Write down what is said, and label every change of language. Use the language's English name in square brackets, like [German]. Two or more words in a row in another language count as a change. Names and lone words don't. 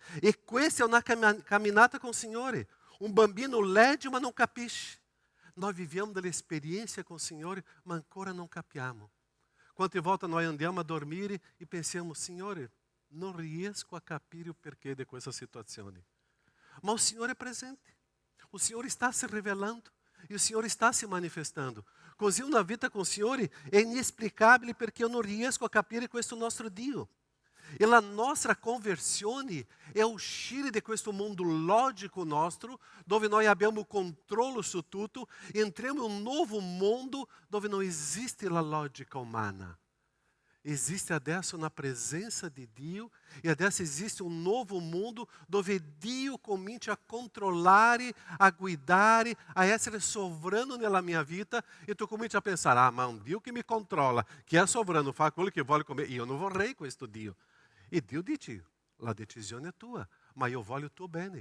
[Italian] E questa è una camminata [Portuguese] com o [Italian] Signore. Un bambino legge, ma non capisce. Nós viviamo dell'esperienza con il Signore, ma ancora non capiamo. Quante volte noi andiamo a dormire e pensiamo, Signore, non riesco a capire o perché di questa situazione. Ma il Signore è presente. [Portuguese] O Signore está se revelando e o Signore está se manifestando. [Italian] Così una vita con il Signore è inexplicabile perché io non riesco a capire questo nostro Dio. E la nostra conversione è uscire di questo mondo logico nostro, dove noi abbiamo controllo su tutto, e entriamo in un nuovo mondo dove non esiste la logica umana. Existe adesso [Portuguese] na presença de [Italian] Dio, e adesso [Portuguese] existe um novo mundo [Italian] dove Dio comincia a controllare, a guidare, a essere sovrano nella mia vita, e tu cominci a pensare, ma un Dio che mi controlla, che è sovrano, fa quello che vuole comer, io non vorrei questo Dio. E Dio dice, la decisione è tua, ma io voglio il tuo bene.